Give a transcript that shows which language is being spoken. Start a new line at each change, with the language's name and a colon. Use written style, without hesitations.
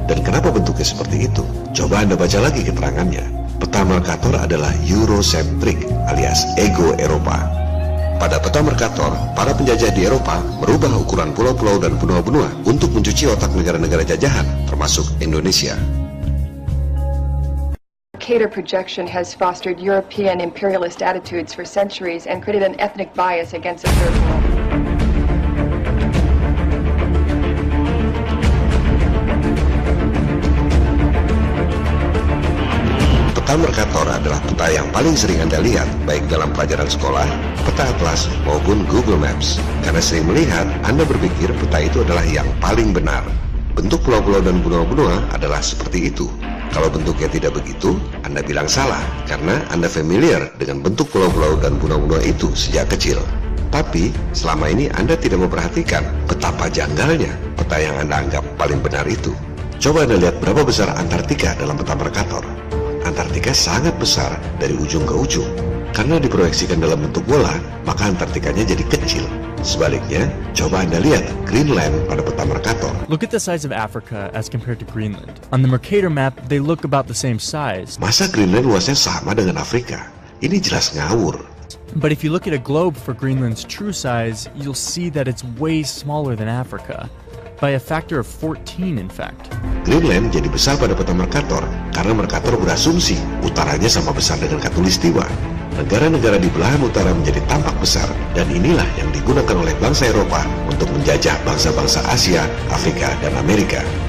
Indonesian: Dan kenapa bentuknya seperti itu? Coba Anda baca lagi keterangannya. Peta Mercator adalah Eurocentrik alias ego Eropa. Pada peta Mercator, para penjajah di Eropa merubah ukuran pulau-pulau dan benua-benua untuk mencuci otak negara-negara jajahan, termasuk Indonesia.
English: Mercator projection has fostered European imperialist attitudes for centuries and created an ethnic bias against the third world.
Indonesian: Peta Mercator adalah peta yang paling sering Anda lihat, baik dalam pelajaran sekolah, peta atlas, maupun Google Maps. Karena sering melihat, Anda berpikir peta itu adalah yang paling benar. Bentuk pulau-pulau dan benua-benua adalah seperti itu. Kalau bentuknya tidak begitu, Anda bilang salah, karena Anda familiar dengan bentuk pulau-pulau dan benua-benua itu sejak kecil. Tapi, selama ini Anda tidak memperhatikan betapa janggalnya peta yang Anda anggap paling benar itu. Coba Anda lihat berapa besar Antartika dalam peta Mercator. Antartika sangat besar dari ujung ke ujung. Karena diproyeksikan dalam bentuk bola, maka Antartikanya jadi kecil. Sebaliknya, coba Anda lihat Greenland pada peta Mercator.
English: Look at the size of Africa as compared to Greenland. On the Mercator map, they look about the same size.
Indonesian: Masa Greenland luasnya sama dengan Afrika? Ini jelas ngawur.
English: But if you look at a globe for Greenland's true size, you'll see that it's way smaller than Africa. By a factor of 14, in fact.
Indonesian: Greenland jadi besar pada peta Mercator karena Mercator berasumsi utaranya sama besar dengan Khatulistiwa. Negara-negara di belahan utara menjadi tampak besar, dan inilah yang digunakan oleh bangsa Eropa untuk menjajah bangsa-bangsa Asia, Afrika, dan Amerika.